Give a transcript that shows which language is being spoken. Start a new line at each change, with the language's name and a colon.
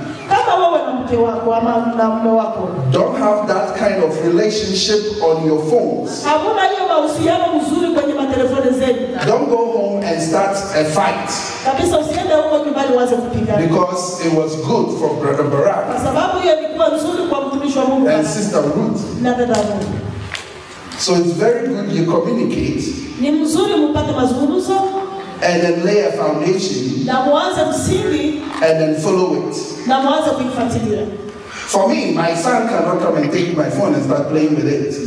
Swahili: kama wewe na mke wako ama na mume wako
English: don't have that kind of relationship on your phones,
Swahili: hamuna hiyo mahusiano mzuri kwenye matelefoni zenu,
English: don't go home and start a fight.
Swahili: Kabisa usiende huko nyumbani uanze kupigana.
English: Because it was good for Brother Barak.
Swahili: Kwa sababu hiyo ilikuwa nzuri kwa mtumishi wa Mungu
English: and Sister Ruth.
Swahili: Na dada Ruth.
English: So it's very good you communicate.
Swahili: Ni mzuri mpate mazungumzo.
English: And then lay a foundation.
Swahili: Na muanze msingi.
English: And then follow it.
Swahili: Na muanze kuifuatilia.
English: For me, my son cannot come and take my phone and start playing with it.